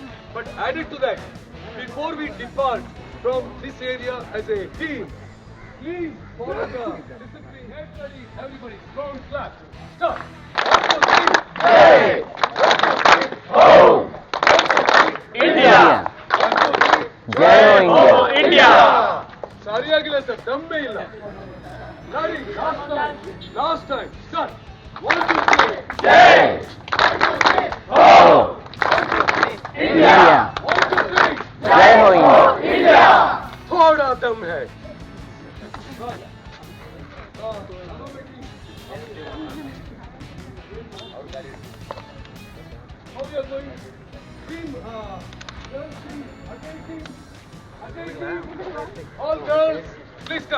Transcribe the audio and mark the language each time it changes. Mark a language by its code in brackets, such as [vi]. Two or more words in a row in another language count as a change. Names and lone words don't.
[en] But added to that, before we depart from this area as a team, please follow the discipline. Head ready, everybody, strong clap. Start. Hey! India. [hi] जय हो इंडिया. [kn] ಸರಿಯಾಗಿಲ್ಲ ಸರ್, ದಮ್ಮೇ ಇಲ್ಲ. ಗಾಡಿ [en] last time start. [hi] 1 2 3 जय हो इंडिया. 1 2 3 जय हो इंडिया. थोड़ा दम है. [en] How we are going? Team, girls team, Ajay team. All girls, please come.